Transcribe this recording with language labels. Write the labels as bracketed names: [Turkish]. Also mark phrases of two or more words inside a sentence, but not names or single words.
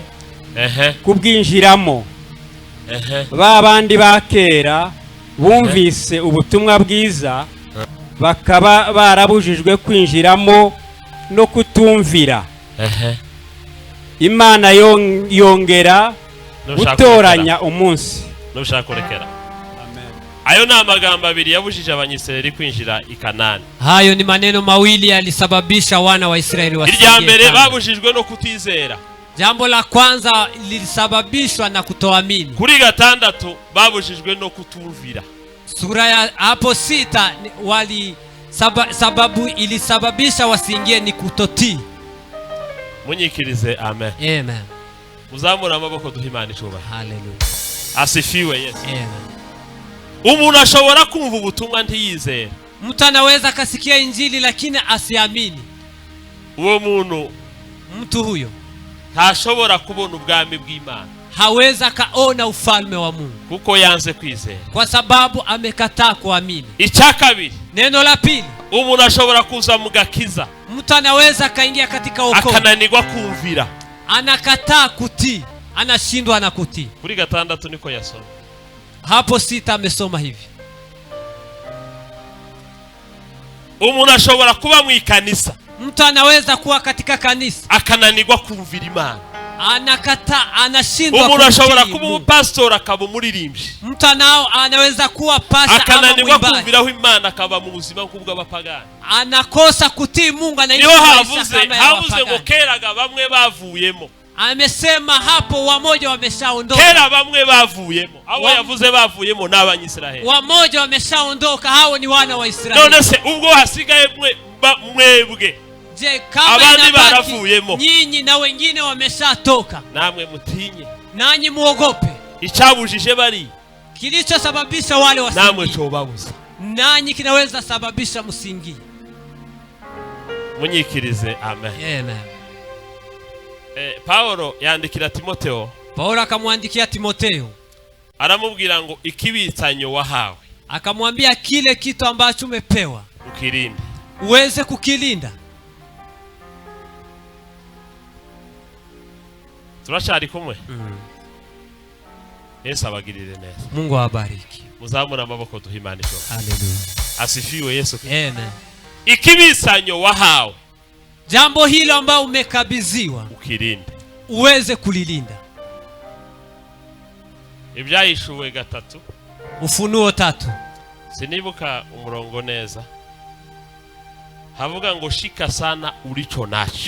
[Kinyarwanda] kubwinjiramo, babandi bakera bumvise ubutumwa bwiza bakaba barabujijwe kwinjiramo no kutumvira, Imana yongera gutoranya umunsi. Nushaka kurekera. Ayo na magambo abiri yabujije abanyisraeli kwinjira i Kanani. [Swahili] Hayo ni maneno mawili yalisababisha wana wa Israeli wasiingie. [Kinyarwanda] Irya mbere babujijwe no kutizera. [Swahili] Jambo la kwanza lilisababishwa na kutoamini. [Kinyarwanda] Kuri 6 babujijwe no kutumvira. [Swahili] Sura ya hapo 6 sababu ilisababisha wasiingie ni kutotii. [Kinyarwanda] Munyikirize. Amen. Amen. Muzamura amaboko duhe Imana icyubahiro. Hallelujah. [Swahili] Asifiwe Yesu. Amen. [Kinyarwanda] Umuntu ashobora kumva ubutumwa ntiyizera. [Swahili] Mtu anaweza kasikia injili lakini asiamini. [Kinyarwanda] Uwo muntu, [Swahili] mtu huyo [Kinyarwanda] ntashobora kubona ubwami bw'Imana. [Swahili] Haweza kaona ufalme wa Mungu [Kinyarwanda] kuko yanze kwizera, [Swahili] kwa sababu amekataa kuamini. [Kinyarwanda] Icyakabiri, [Swahili] neno la pili, [Kinyarwanda] umuntu ashobora kuza mu gakiza, [Swahili] mtu anaweza kaingia katika wokovu [Kinyarwanda] akananirwa kumvira, [Swahili] anakataa kutii, anashindwa na kutii. [Kinyarwanda] Kuri 6 niko yasoma. [Swahili] Hapo 6 amesoma hivi. [Kinyarwanda] Umuntu ashobora kuba mu ikanisa, [Swahili] mtu anaweza kuwa katika kanisa [Kinyarwanda] akananirwa kumvira Imana, [Swahili] anakataa, anashindwa kutii. [Kinyarwanda] Umuntu ashobora kuba umupastor akaba umuririmbyi, [Swahili] mtu anaweza kuwa pastor ama [Kinyarwanda] akananirwa kumviraho Imana akaba mu buzima bw'abapagani, [Swahili] anakosa kutii Mungu, anaishi maisha kama ya wapagani. [Kinyarwanda] Ngo keraga bamwe bavuyemo, [Swahili] amesema hapo wamoja wameshaondoka. [Kinyarwanda] Kera bamwe bavuyemo, abo yavuze bavuyemo n'Abanyisraeli. [Swahili] Wamoja wameshaondoka, hao ni wana wa Israeli. [Kinyarwanda] None se ubwo hasigaye mwebwe, [Swahili] je, kama [Kinyarwanda] abandi baravuyemo, [Swahili] nyinyi na wengine wameshatoka, [Kinyarwanda] namwe mutinye, [Swahili] nanyi muogope. [Kinyarwanda] Icyabujije bari, [Swahili] kilichosababisha wale wasingie, [Kinyarwanda] namwe cobabuza, [Swahili] nanyi kinaweza sababisha msingi. [Kinyarwanda] Munyikirize. Amen. Amen. Paulo yandikira Timotheo. [Swahili] Paulo akamwandikia Timotheo, [Kinyarwanda] aramubwira ngo ikibitsanyo wahawe, [Swahili] akamwambia kile kitu ambacho umepewa ukilinde, uweze kukilinda. [Kinyarwanda] Turashari kumwe. Yesu abagirire neza. [Swahili] Mungu awabariki. [Kinyarwanda] Muzamura amaboko duhimanisho. Haleluya. [Swahili] Asifiwe Yesu. Amen. [Kinyarwanda] Ikibitsanyo wahawe, [Swahili] jambo hilo ambalo umekabidhiwa, ukilinde, uweze kulilinda. [Kinyarwanda] Ibyayishuwe 3, [Swahili] Ufunuo 3, [Kinyarwanda] sinibuka umurongo neza, havuga ngo [Swahili] shika sana ulicho nacho,